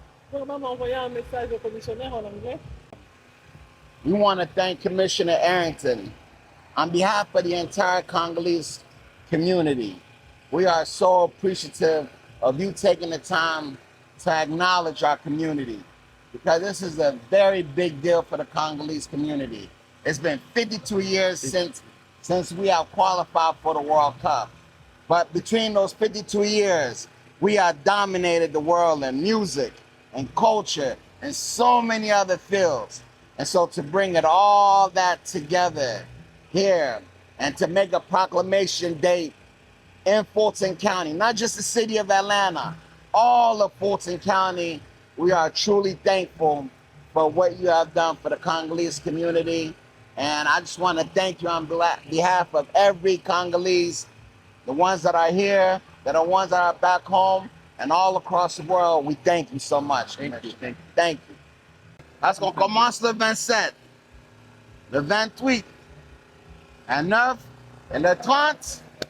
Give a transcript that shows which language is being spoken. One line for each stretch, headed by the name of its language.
French: Vraiment m'envoyer un message au commissionnaire en anglais.
English: We want to thank Commissioner Arrington on behalf of the entire Congolese community. We are so appreciative of you taking the time to acknowledge our community, because this is a very big deal for the Congolese community. It's been 52 years since we have qualified for the World Cup. But between those 52 years, we have dominated the world in music and culture and so many other fields. And so to bring it all that together here and to make a proclamation date in Fulton County, not just the city of Atlanta, all of Fulton County, we are truly thankful for what you have done for the Congolese community. And I just want to thank you on behalf of every Congolese, the ones that are here, the ones that are back home, and all across the world. We thank you so much. Thank you. Thank you.
French: Parce qu'on commence le 27, le 28, le 9 et le 30.